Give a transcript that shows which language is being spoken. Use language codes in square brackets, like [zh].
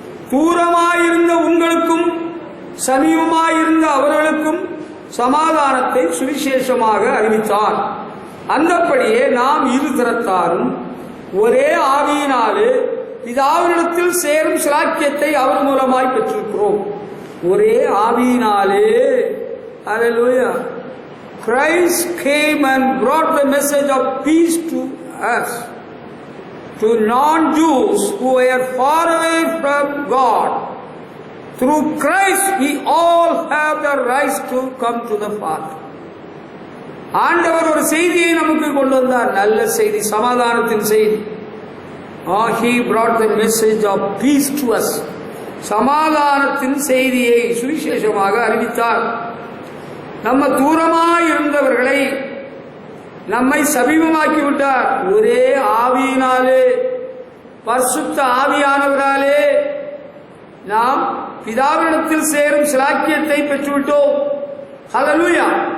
[ta] தூரமாயிருந்த உங்களுக்கும் சமீபமாயிருந்த அவர்களுக்கும் சமாதானத்தை சுவிசேஷமாக அறிவித்தார். அந்தப்படியே நாம் இரு தரத்தாரும் ஒரே ஆவியினாலே பிதாவினிடத்தில் சேரும் சிலாக்கியத்தை அவர் மூலமாய் பெற்றிருக்கிறோம். ஒரே ஆவியினாலே. ஹல்லேலூயா! [en] Christ came and brought the message of peace to us, to non-Jews who were far away from God. Through Christ we all have the right to come to the Father. [ta] ஆண்டவர் ஒரு செய்தியை நமக்கு கொண்டு வந்தார், நல்ல செய்தி, சமாதானத்தின் செய்தி. [en] He brought the message of peace to us. [ta] சமாதானத்தின் செய்தியை சுவிசேஷமாக அறிவித்தார். நம்ம தூரமாய் இருந்தவர்களை நம்மை சமீபமாக்கி விட்டார். ஒரே ஆவியினாலே, பரிசுத்த ஆவியானவராலே நாம் பிதாவினிடத்தில் சேரும் சிலாக்கியத்தை பெற்றுவிட்டோம். ஹல்லேலூயா!